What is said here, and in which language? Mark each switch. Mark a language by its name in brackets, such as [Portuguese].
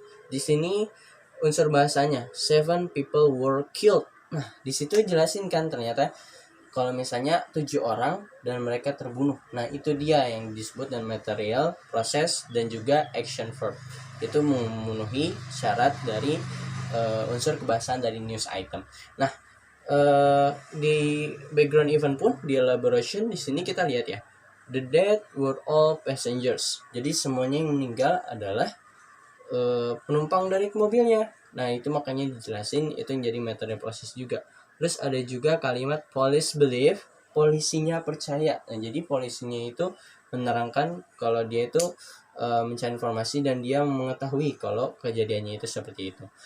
[Indonesian] Di sini unsur bahasanya [English] 7 people were killed. [Indonesian] Nah, di situ jelasin kan ternyata kalau misalnya 7 orang dan mereka terbunuh. Nah, itu dia yang disebut dengan material, proses, dan juga action verb. Itu memenuhi syarat dari unsur kebahasaan dari news item. Nah, di background event pun, di elaboration, di sini kita lihat ya. [English] The dead were all passengers. [Indonesian] Jadi semuanya yang meninggal adalah penumpang dari mobilnya. Nah, itu makanya dijelasin itu yang jadi material proses juga. Terus ada juga kalimat [English] police believe, [Indonesian] polisinya percaya. Nah, jadi polisinya itu menerangkan kalau dia itu mencari informasi dan dia mengetahui kalau kejadiannya itu seperti itu.